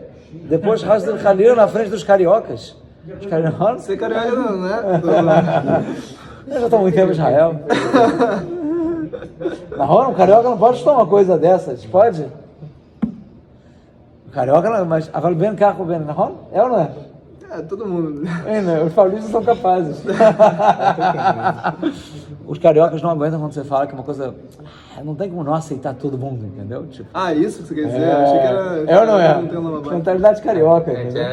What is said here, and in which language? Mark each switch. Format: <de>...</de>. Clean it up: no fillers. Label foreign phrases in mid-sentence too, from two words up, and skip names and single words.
<pt>Depois</pt> <he>חס וחלילה</he> <pt>na frente dos cariocas. Os cariocas... Você carioca não, né? Eu já estou muito tempo em Israel. Um carioca não pode estar uma coisa dessas, pode? Carioca não, mas</pt> <he>אבל בין כך ובין, נכון?</he> <pt>É ou não é? É, todo mundo. Os paulistas são capazes. Os cariocas não aguentam quando você fala que é uma coisa... Não tem como não aceitar todo mundo, entendeu? Tipo, Ah, isso que você quer dizer? Achei que era... é ou não é? Não tem uma base. Mentalidade carioca, A gente entendeu?</pt>